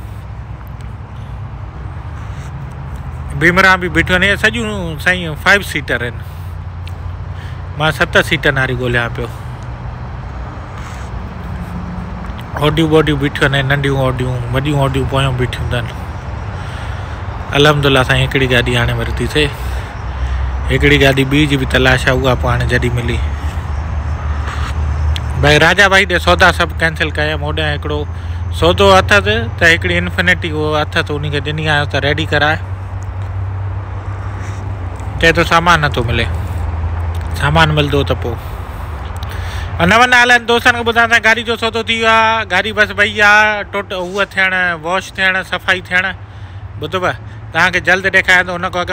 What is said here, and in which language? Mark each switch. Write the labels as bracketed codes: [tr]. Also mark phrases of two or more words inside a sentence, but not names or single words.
[sd] बीमरा बि बीठियूं आहिनि सॼियूं साईं 5 सीटर आहिनि मां 7 सीटनि वारी ॻोल्हियां पियो ऑडियूं वॉडियूं बीठियूं आहिनि नंढियूं ऑडियूं वॾियूं ऑडियूं पोयों बीठियूं अथनि अल्हम्दुलिल्लाह साईं हिकिड़ी गाॾी हाणे वरितीसीं हिकिड़ी गाॾी ॿी जी बि तलाश आहे उहा पोइ हाणे जॾहिं मिली भाई राजा भाई ॾे सौदा सभु कैंसिल कयमि होॾां हिकिड़ो सौदो अथसि त हिकिड़ी इन्फिनिटी उहो अथसि उनखे ॾिनी आहियो त रेडी कराए चए थो सामान नथो मिले सामान मिलंदो त पोइ नव नालनि दोस्तनि खे ॿुधायां गाॾी जो सौदो थी वियो आहे गाॾी बसि वई आहे हूअ थियणु वॉश थियणु सफ़ाई थियणु ॿुधव तव्हांखे जल्द ॾेखारियां थो हुन खां अॻु